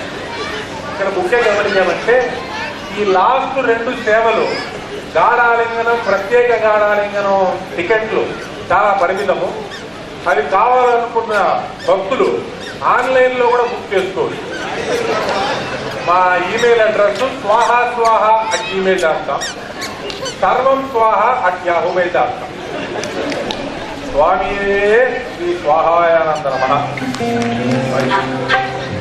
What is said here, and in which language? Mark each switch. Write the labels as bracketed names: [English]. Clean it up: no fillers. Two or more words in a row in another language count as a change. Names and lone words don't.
[Telugu] ఇక్కడ ముఖ్య గమనించామంటే ఈ లాస్ట్ 2 సేవలు గాఢాలింగనం, ప్రత్యేక గాఢాలింగనం టికెట్లు చాలా పరిమితము. అవి కావాలనుకున్న భక్తులు ఆన్లైన్లో కూడా బుక్ చేసుకోవచ్చు. మా [English] email address [Telugu] swaha@gmail.com, సర్వం swaha@yahoo.com. స్వామియే శ్రీ స్వాహాయానంద నమః.